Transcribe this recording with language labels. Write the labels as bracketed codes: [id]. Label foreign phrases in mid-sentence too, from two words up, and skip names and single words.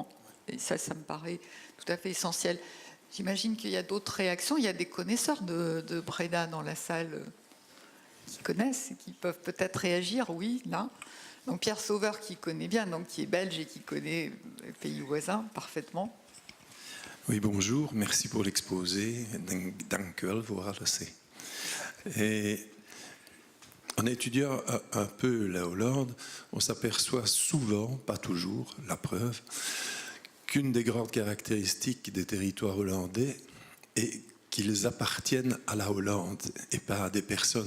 [fr] Et ça me paraît tout à fait essentiel. J'imagine qu'il y a d'autres réactions. Il y a des connaisseurs de Breda dans la salle qui connaissent et qui peuvent peut-être réagir, oui, là. Donc Pierre Sauveur, qui connaît bien, donc qui est belge et qui connaît les pays voisins parfaitement. Oui, bonjour, merci pour l'exposé. [nl] Dank u wel voor alles. [fr] Et en étudiant un peu la Hollande, on s'aperçoit souvent, pas toujours, la preuve, qu'une des grandes caractéristiques des territoires hollandais est qu'ils appartiennent à la Hollande et pas à des personnes.